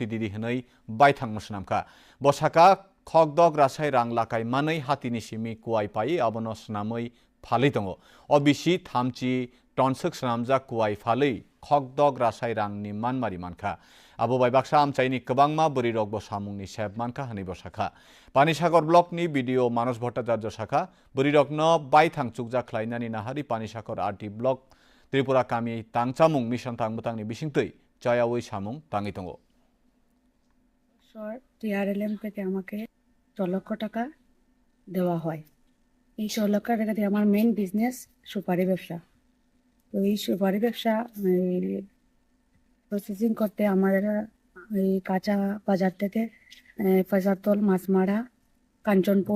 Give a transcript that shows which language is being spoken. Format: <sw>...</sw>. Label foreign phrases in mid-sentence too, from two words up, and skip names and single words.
<trp>दिदि हनै बायथां मोसनामखा बसाका खगदग रासाय रां लाकाय मानै हातिनि सिमि कुवाइ पाइ आबनो स्नामै फालै दङ अबिसि थामचि टनसोक स्नामजाक कुवाइ फालै खगदग रासाय रांनि मानमारि मानखा आबो बायबाक्सा आमचाइनि गोबांमा बोरिरक बसामुंनि सेब मानखा हनै बसाखा पानिसागर ब्लकनि भिडिअ मानस भट्टाचार्य साखा बोरिरकनो बायथां चुकजा ख्लाइनानि नाहारि पानिसागर आरटी ब्लक त्रिपुरा कामी तांचामुं मिशन तांबुतांनि बिसिंतै चायावै सामुं ताङि दङ</trp> <bn>টিআরএলএম থেকে আমাকে ১৬ লক্ষ টাকা দেওয়া হয়। এই ১৬ লক্ষ টাকা দিয়ে আমার</bn> <en>main business</en> <bn>সুপারি ব্যবসা। তো এই সুপারি ব্যবসা প্রসেসিং করতে আমাদের এই কাঁচা বাজার থেকে ফয়সারতল, মাছমারা, কাঞ্চনপুর</bn>